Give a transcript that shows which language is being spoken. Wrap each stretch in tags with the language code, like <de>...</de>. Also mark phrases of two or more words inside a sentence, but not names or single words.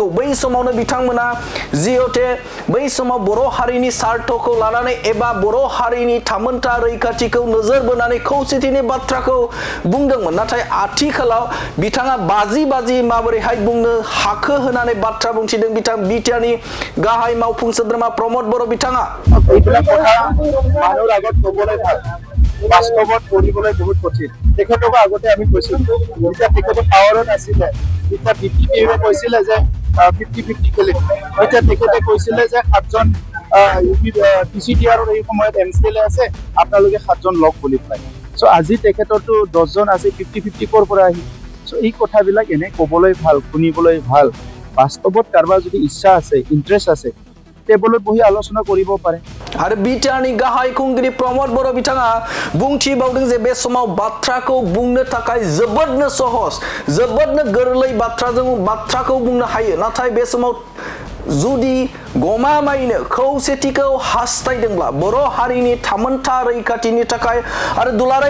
<brx>बै समावनो बिथांमोना जिहते बै समाव बर' हारिनि स्वार्थखौ लानानै एबा बर' हारिनि थामोनथा रैखाथिखौ नोजोर बोनानै खौसेथिनि बाथ्राखौ बुंदोंमोन। नाथाय आथिखालाव बिथाङा 50-50 माबोरैहाय बुंनो हाखो होननानै बाथ्रा बुंथिदों बिथां बिटिआरनि गाहाय मावफुं सोद्रोमा प्रमद बर' बिथाङा।</brx> <as>বাস্তৱত কৰিবলৈ বহুত কঠিন। তেখেতক আগতে আমি কৈছিলো, যেতিয়া তেখেতে পাৱাৰত আছিলে, তেতিয়া বিপিএফে কৈছিলে যে 50-50 খেলিম। এতিয়া তেখেতে কৈছিলে যে 7জন পিচিডিআৰৰ এই সময়ত এমচিএলএ আছে, আপোনালোকে 7জন লগ বুলি পায়। চ' আজি তেখেতৰতো 10জন আছে, 50-50 ক'ৰ পৰা আহিল? চ' এই কথাবিলাক এনে ক'বলৈ ভাল, শুনিবলৈ ভাল। বাস্তৱত কাৰোবাৰ যদি ইচ্ছা আছে, ইণ্টাৰেষ্ট আছে, টেবলত বহি आलोचना কৰিব পাৰে।</as> <brx>आरो बिटिआरनि गाहाय खुंगिरि प्रमद बर' बिथाङा बुंथिबावदों जे बे समाव बाथ्राखौ बुंनो थाखाय जोबोदनो सहज, जोबोदनो गोरलै बाथ्राखौ बुंनो हायो। नाथाय बे समाव जुदि गमामायैनो खौसेथिखौ हास्थायदोंब्ला बर' हारिनि थामोनथा रैखाथिनि थाखाय आरो दुलाराय</brx>